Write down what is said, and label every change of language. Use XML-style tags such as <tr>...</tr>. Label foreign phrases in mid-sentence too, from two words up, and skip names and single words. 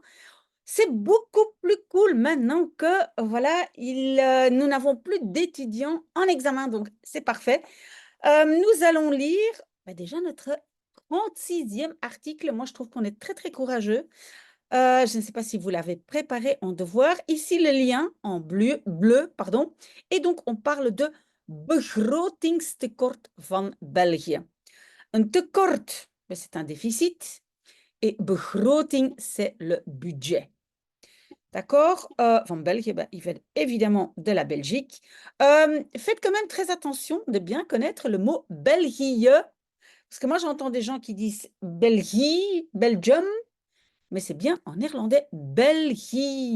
<fr>C'est beaucoup plus cool maintenant que voilà, nous n'avons plus d'étudiants en examen, donc c'est parfait. Nous allons lire, déjà notre 36e article. Moi, je trouve qu'on est très, très courageux. Je ne sais pas si vous l'avez préparé en devoir. Ici, le lien en bleu, pardon. Et donc, on parle de</fr> <nl>begrotingstekort van België. Een tekort,</nl> <fr>c'est un déficit. Et begroting, c'est le budget. D'accord?</fr> <nl>Van België,</nl> <fr>il fait évidemment de la Belgique. Faites quand même très attention de bien connaître le mot België, parce que moi j'entends des gens qui disent Belgique, Belgium, mais c'est bien en néerlandais België.</fr>